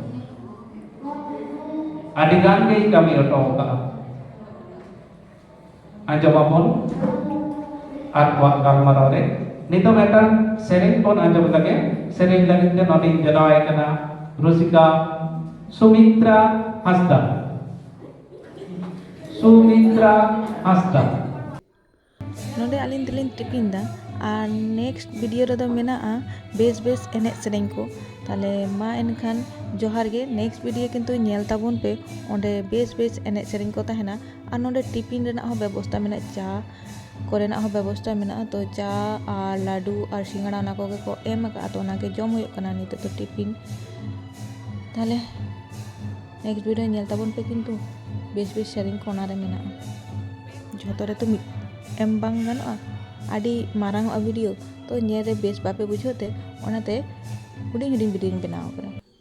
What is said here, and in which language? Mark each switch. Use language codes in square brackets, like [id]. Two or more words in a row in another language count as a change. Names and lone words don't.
[sat] आदिगान के कमी अटो का आंजमाबोन आर गालमाराव रे नितो मेटान सेरेन बोन आंजम लगे सेरेन लगे के नोनी जनाय कना रुसिका सुमित्रा हस्ता नोडे आलिन तलिन टिपिंदा और [en] next video [sat] रे दो मेना बेस बेस एने सेरेन को ताले मा एनखान जोहार गे [en] next video [sat] किंतु नेल ताबोन पे ओंडे बेस बेस एने सेरेन को तहेना और नोडे टिपिन रेना हो व्यवस्था मेना चा कोरेना हो व्यवस्था मेना तो चा और लाडू और सिंगड़ा ना को एम का तो ना के जम होय कना निते तो टिपिन ताले [en] next video [sat] नेल ताबोन पे किंतु बेस बेस सेरेन को ना रे मेना झोतो रे तो एम बांग गानोआ आदि मारांग वीडियो तो नेरे बेस बापे बुझोते ओनाते हुडिंग हुडिंग वीडियो बनाव करा।